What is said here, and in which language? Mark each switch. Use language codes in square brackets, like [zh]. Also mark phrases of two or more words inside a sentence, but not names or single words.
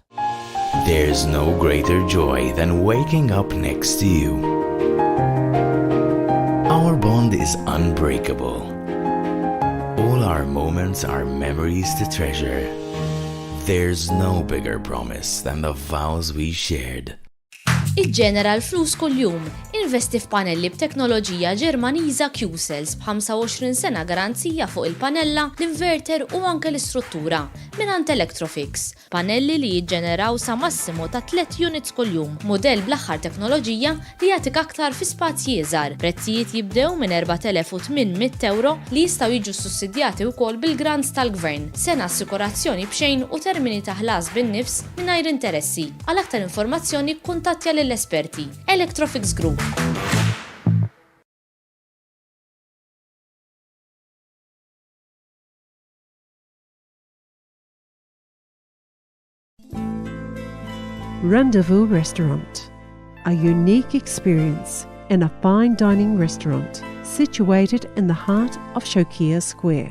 [en] There's no greater joy than waking up next to you. Our bond is unbreakable. All our our moments are memories to treasure. There's no bigger promise than the vows we shared. [mt] Iġġenera l-flus kuljum. Investi f'panelli b'teknoloġija Ġermaniża Q-Cells b'25 sena garanzija fuq il-panella, l-inverter u anke l-istruttura minant Electrofix. Panelli li jiġġeneraw sa massimo ta' 3 units kuljum. Modell bl-aħħar teknoloġija li jagħtik aktar fi spazji iżgħar. Prezzijiet jibdew minn 4,800 euro li jistgħu jiġu sussidjati wkoll bil-grants tal-Gvern. Sena assikurazzjoni b'xejn u termini ta' ħlas bin-nifs mingħajr interessi. Għal aktar informazzjoni kuntattja lill-esperti. Electrofix Group. [en] Rendezvous Restaurant, a unique experience in a fine dining restaurant situated in the heart of Shokia Square.